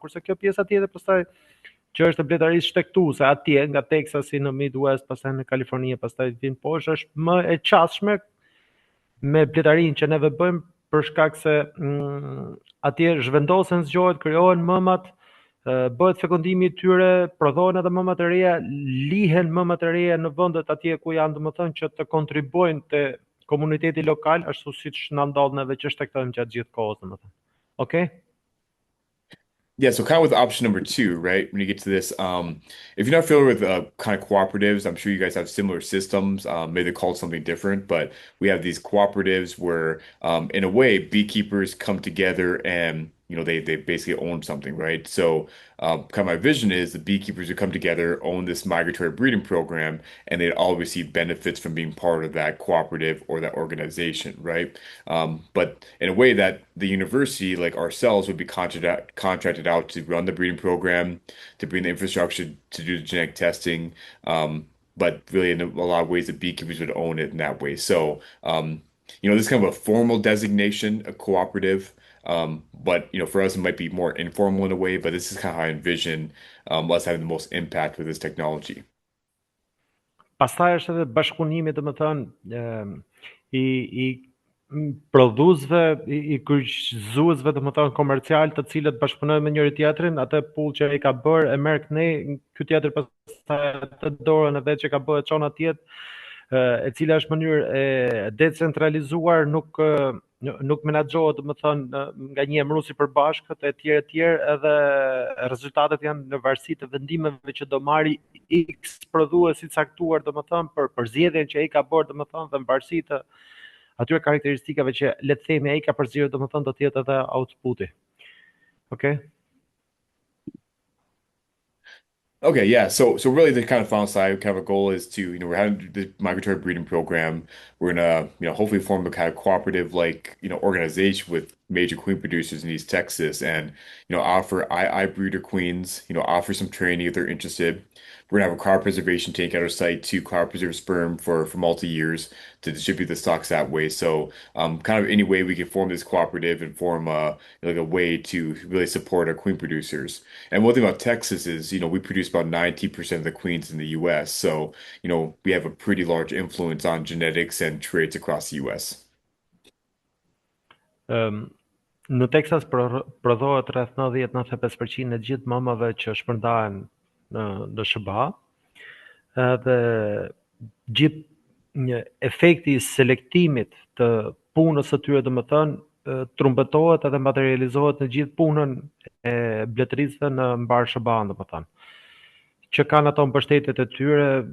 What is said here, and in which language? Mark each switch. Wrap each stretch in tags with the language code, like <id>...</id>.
<sq>Kurse kjo pjesa tjetër pastaj që është bletërisë shtektuese atje nga Texasi në Midwest, pastaj në Kaliforni, pastaj vin poshtë, është më e qasshme me bletarinë që neve bëjmë për shkak se atje zhvendosen, zgjohet, krijohen mëmat, bëhet fekundimi I tyre, prodhohen edhe mëma të reja, lihen mëma të reja në vendet atje ku janë domethënë që të kontribuojnë te komuniteti lokal, ashtu siç na ndodh neve që shtektojmë gjatë gjithë kohës domethënë.</sq> <en>Okay? Yeah, so kind of with option number two, right? When you get to this, if you're not familiar with kind of cooperatives, I'm sure you guys have similar systems. Maybe they're called something different, but we have these cooperatives where, in a way, beekeepers come together and they basically own something, right? So, kind of my vision is the beekeepers who come together own this migratory breeding program, and they'd all receive benefits from being part of that cooperative or that organization, right? But in a way that the university, like ourselves, would be contracted out to run the breeding program, to bring the infrastructure to do the genetic testing. But really, in a lot of ways, the beekeepers would own it in that way. So, this is kind of a formal designation, a cooperative. But for us, it might be more informal in a way. But this is kind of how I envision us having the most impact with this technology.</en> <sq>Pastaj është edhe bashkëpunimi domethënë I prodhuesve, I kryqëzuesve domethënë komercial, të cilët bashkëpunojnë me njëri tjetrin, atë pull që ai ka bërë e merr kënej, ky tjetër pastaj atë dorën e vet që ka bërë çon atje, e cila është mënyrë e decentralizuar, nuk menaxhohet domethënë nga një emërues I përbashkët e tjerë, edhe rezultatet janë në varësi të vendimeve që do marri X prodhues I caktuar domethënë për zgjedhjen që ai ka bërë domethënë, dhe në varësi të atyre karakteristikave që le të themi ai ka përzgjedhur domethënë do të jetë edhe outputi.</sq> <en>Okay? Okay, yeah. So really the kind of final side, kind of a goal is to, we're having the migratory breeding program. We're gonna, hopefully form a kind of cooperative like, organization with major queen producers in East Texas and, offer I breeder queens, offer some training if they're interested. We're gonna have a cryopreservation tank at our site to cryopreserve sperm for multi-years to distribute the stocks that way. So kind of any way we can form this cooperative and form like a way to really support our queen producers. And one thing about Texas is, we produce about 90% of the queens in the US. So, we have a pretty large influence on genetics and traits across the US.</en> <sq>Në Texas prodhohet rreth 90-95% e gjithë mamave që shpërndahen në DSHBA, dhe gjithë efekti I selektimit të punës së tyre domethënë trumbetohet edhe materializohet në gjithë punën e bletëricëve në mbar SHBA domethënë, që kanë ato mbështetjet e tyre,</sq>